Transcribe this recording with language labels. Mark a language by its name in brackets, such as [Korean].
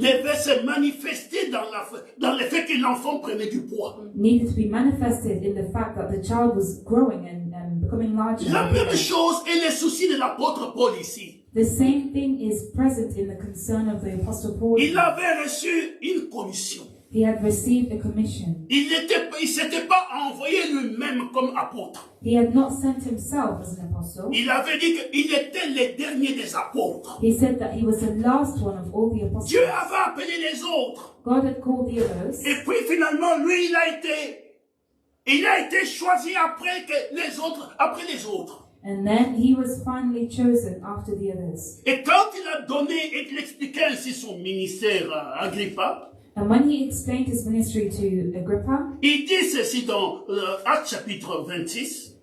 [French] devait se manifester dans le fait que l'enfant prenait du poids. [English] needed to be manifested in the fact that the child was growing and becoming larger. [French] La même chose est les soucis de l'apôtre Paul ici. [English] The same thing is present in the concern of the Apostle Paul. [French] Il avait reçu une commission. [English] He had received a commission. [French] Il s'était pas envoyé lui-même comme apôtre. [English] He had not sent himself as an apostle. [French] Il avait dit qu'il était le dernier des apôtres. [English] He said that he was the last one of all the apostles. [French] Dieu avait appelé les autres. [English] God had called the others. [French] Et puis finalement, lui, il a été choisi après les autres. [English] And then he was finally chosen after the others. [French] Et quand il a donné et qu'il expliquait ainsi son ministère à Agrippa, [English] And when he explained his ministry to Agrippa, [French] il dit ceci dans Actes chapitre 26.